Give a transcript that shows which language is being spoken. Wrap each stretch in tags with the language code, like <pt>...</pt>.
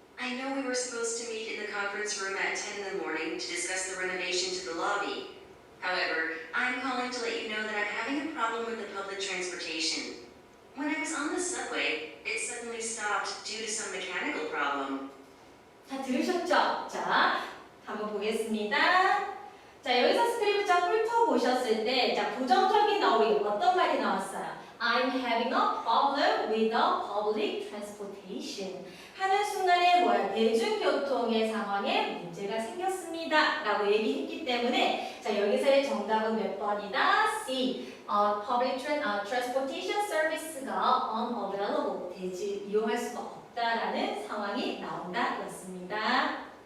<en>I know we were supposed to meet in the conference room at 10 in the morning to discuss the renovation to the lobby. However, I'm calling to let you know that I'm having a problem with the public transportation. When I was on the subway, it suddenly stopped due to some mechanical problem.</en> <ko>자, 들으셨죠? 자, 한번 보겠습니다. 자, 여기서 스크립트 쫙 훑어보셨을 때 자, 부정적인 어휘 어떤 말이 나왔어요?</ko> <en>I'm having a problem with the public transportation.</en> <ko>하는 순간에 뭐야? 대중교통의 상황에 문제가 생겼습니다. 라고 얘기했기 때문에 자, 여기서의 정답은 몇 번이다?</ko> <en>C. Public transportation service가 unavailable.</en> <ko>되지 이용할 수가 없다라는 상황이 나온다 였습니다.</ko>